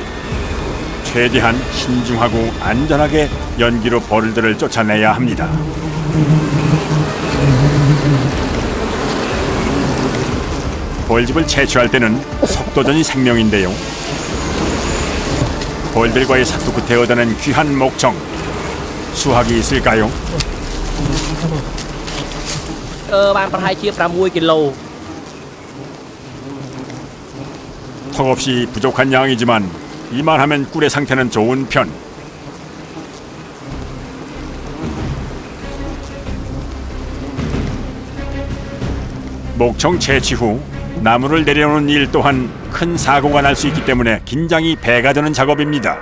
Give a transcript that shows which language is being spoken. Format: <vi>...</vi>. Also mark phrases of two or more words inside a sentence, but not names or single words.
<ko>최대한 신중하고 안전하게 연기로 벌들을 쫓아내야 합니다. 벌집을 채취할 때는 속도전이 생명인데요. 벌들과의 사투 끝에 얻어낸 귀한 목청. 수확이 있을까요?</ko> <km>បានប្រហែលជា6 គីឡូ</km> <ko>턱없이 부족한 양이지만 이만하면 꿀의 상태는 좋은 편. 목청 채취 후 나무를 내려오는 일 또한 큰 사고가 날 수 있기 때문에 긴장이 배가 되는 작업입니다.</ko>